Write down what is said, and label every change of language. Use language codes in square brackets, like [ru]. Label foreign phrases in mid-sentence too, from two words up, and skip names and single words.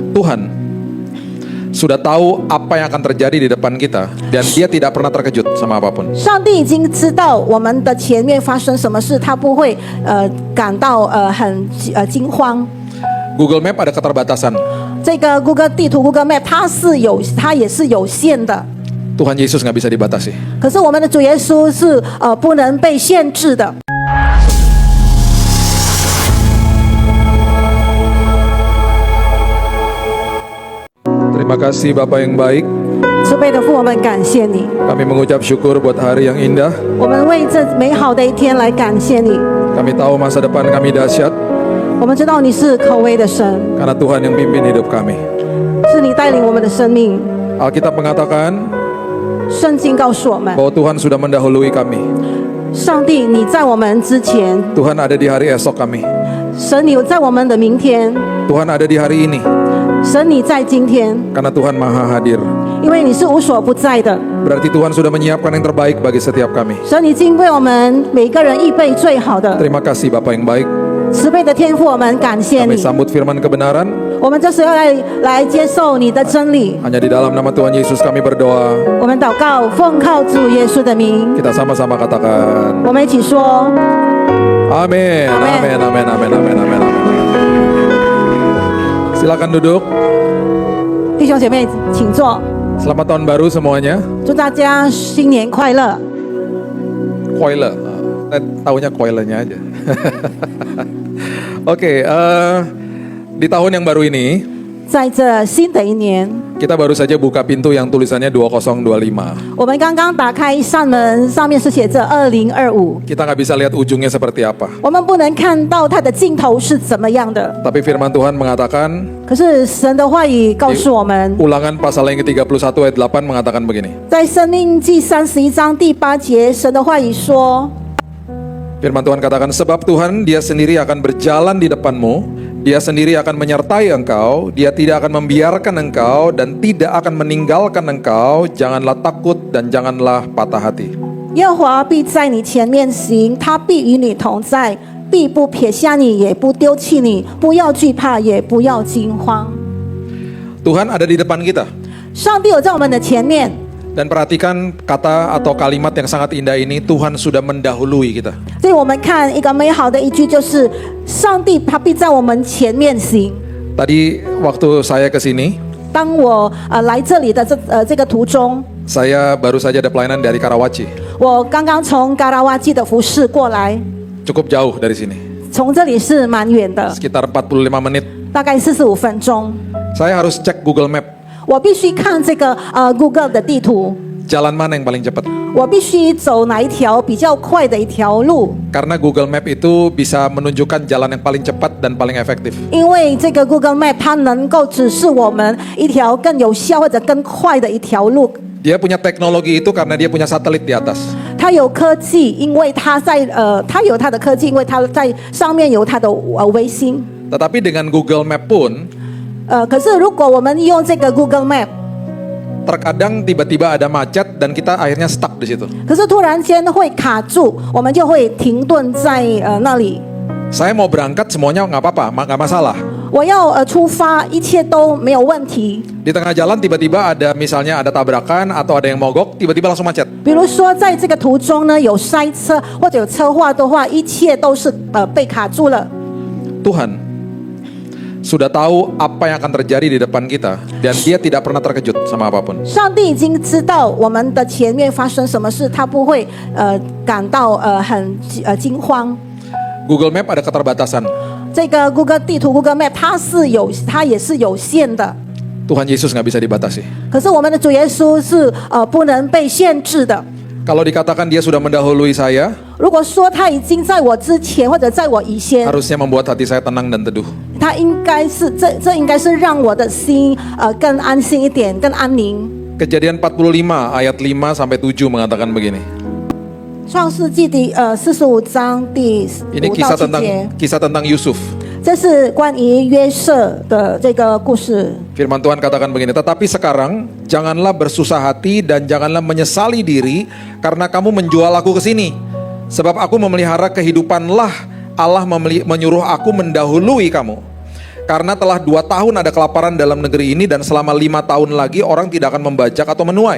[id] Tuhan sudah tahu apa yang akan terjadi di depan kita dan dia tidak pernah terkejut sama apapun. [zh] 上帝已经知道我们的前面发生什么事，他不会感到很惊慌。 [id] Google Map ada keterbatasan. [zh] 这个 Google 地图 Google Map 它也是有限的， [id] Tuhan Yesus nggak bisa dibatasi. [zh] 可是我们的主耶稣是不能被限制的。 [id] Terima kasih Bapak yang baik. [zh] 慈悲的父，我们感谢你， [id] Kami mengucap syukur buat hari yang indah. [zh] 我们为这美好的一天来感谢你。 [id] Kami tahu masa depan kami dahsyat [zh] 我们知道你是可畏的神， [id] karena Tuhan yang pimpin hidup kami. [zh] 是你带领我们的生命。 [id] Alkitab mengatakan [zh] 圣经告诉我们， [id] bahwa Tuhan sudah mendahului kami. [zh] 上帝你在我们之前， [id] Tuhan ada di hari esok kami. [zh] 神你在我们的明天， [id] Tuhan ada di hari ini [zh] 神你在今天， [id] karena Tuhan maha hadir. [zh] 因为你是无所不在的。 [id] Berarti Tuhan sudah menyiapkan yang terbaik bagi setiap kami. [zh] 神你已经为我们每个人预备最好的。 [id] Terima kasih Bapak yang baik. [zh] 慈悲的天父，我们感谢 [id] Kami [zh] 你。 [id] sambut firman kebenaran. [zh] 我们这时候来接受你的真理。 [id] Hanya di dalam nama Tuhan Yesus kami berdoa. [zh] 我们祷告，奉靠主耶稣的名。 [id] Kita sama-sama katakan [zh] 我们一起说： [id] Amin. Amin. Amin. Amin. Amin. Amin. Silakan duduk. [zh] 弟兄姐妹，请坐。 [id] Selamat tahun baru semuanya. [zh] 祝大家新年快乐。 [id] Koile. Saya tahunya koilenya aja. Oke, di tahun yang baru ini [zh] 在这新的一年， [id] kita baru saja buka pintu yang tulisannya 2025. [zh] 我们刚刚打开一扇门，上面是写着2025。 [id] Kita nggak bisa lihat ujungnya seperti apa. [zh] 我们不能看到它的尽头是怎么样的， [id] Tapi firman Tuhan mengatakan, [zh] 可是神的话语告诉我们， [id] Ulangan pasal yang ke-31 ayat 8 mengatakan begini. [zh] 在申命记31章第8节，神的话语说。 [id] Firman Tuhan katakan, sebab Tuhan dia sendiri akan berjalan di depanmu, dia sendiri akan menyertai engkau, dia tidak akan membiarkan engkau dan tidak akan meninggalkan engkau, janganlah takut dan janganlah patah hati. [zh] 耶和华必在你前面行，他必与你同在，必不撇下你，也不丢弃你。不要惧怕，也不要惊慌。 [id] Tuhan ada di depan kita. [zh] 上帝有在我们的前面， [id] Dan perhatikan kata atau kalimat yang sangat indah ini, Tuhan sudah mendahului kita. [zh] 所以我们看一个美好的一句，就是上帝他必在我们前面行。 [id] Tadi waktu saya ke sini, [zh] 当我来这里的这个途中， [id] saya baru saja ada pelayanan dari Karawaci. [zh] 我刚刚从嘎拉瓦基的服饰过来， [id] Cukup jauh dari sini, [zh] 从这里是蛮远的， [id] sekitar 45 menit. [zh] 大概45分钟。 [id] Saya harus cek Google Map. [zh] 我必须看这个Google 的地图， [id] Jalan mana yang paling cepat? [zh] 我必须走哪一条比较快的一条路。 [id] Karena Google Map itu bisa menunjukkan jalan yang paling cepat dan paling efektif. [zh] 因为这个 Google Map 它能够指示我们一条更有效或者更快的一条路。 [id] Dia punya teknologi itu karena dia punya satelit di atas. [zh] 它有科技，因为它有它的科技，因为它在上面有它的卫星。 [id] Tetapi dengan Google Map pun, [zh] 可是如果我们用这个 Google Map， [id] terkadang tiba-tiba ada macet dan kita akhirnya stuck di situ. [zh] 可是突然间会卡住，我们就会停顿在那里。 [id] Saya mau berangkat semuanya nggak apa-apa, nggak masalah. [zh] 我要出发，一切都没有问题。 [id] Di tengah jalan tiba-tiba ada misalnya ada tabrakan atau ada yang mogok, tiba-tiba langsung macet. [zh] 比如说，在这个途中呢，有塞车或者有车祸的话，一切都是被卡住了。 [id] Tuhan sudah tahu apa yang akan terjadi di depan kita dan dia tidak pernah terkejut sama apapun. [zh] 上帝已经知道我们的前面发生什么事，他不会感到很惊慌。 [id] Google Map ada keterbatasan. [zh] 这个 Google 地图 Google Map 它也是有限的， [id] Tuhan Yesus nggak bisa dibatasi. [zh] 可是我们的主耶稣是不能被限制的。 [id] Kalau dikatakan dia sudah mendahului saya, [zh] 如果说他已经在我之前或者在我以前， [id] harusnya membuat hati saya tenang dan teduh. [zh] 他应该是这应该是让我的心更安心一点，更安宁。 [id] Kejadian 45 ayat 5 sampai 7 mengatakan begini. [zh] 创世纪第45章第 [id] Ini [zh] 5到7节， [id] kisah tentang Yusuf. [zh] 这是关于约瑟的这个故事。 [id] Firman Tuhan katakan begini, tetapi sekarang janganlah bersusah hati dan janganlah menyesali diri karena kamu menjual aku ke sini. Sebab aku memelihara kehidupanlah Allah menyuruh aku mendahului kamu. Karena telah 2 tahun ada kelaparan dalam negeri ini dan selama 5 tahun lagi orang tidak akan membajak atau menuai.